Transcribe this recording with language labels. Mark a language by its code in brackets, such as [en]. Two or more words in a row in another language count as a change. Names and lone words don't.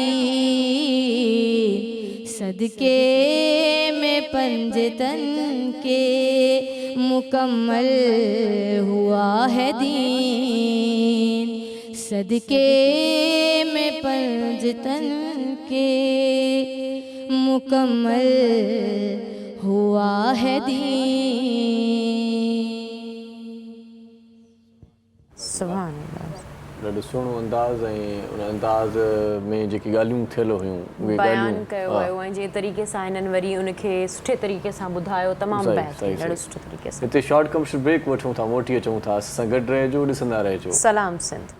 [ur] دین، صدقے میں پنجتن کے مکمل ہوا ہے دین، صدقے میں پنجتن کے مکمل ہوا ہے دین۔ سبحان اللہ۔ [sd] ॾाढो सुहिणो अंदाज़ ऐं उन अंदाज़ में जेकी ॻाल्हियूं थियल हुयूं उहे बयान कयो वियो ऐं जे तरीक़े सां हिननि वरी उनखे सुठे तरीक़े सां ॿुधायो, तमामु बहितरीन, ॾाढो सुठे तरीक़े सां। हिते [en] short commercial break [sd] वठूं था, मोटी अचूं था, असां सां गॾु रहिजो, ॾिसंदा रहिजो। सलाम सिंध।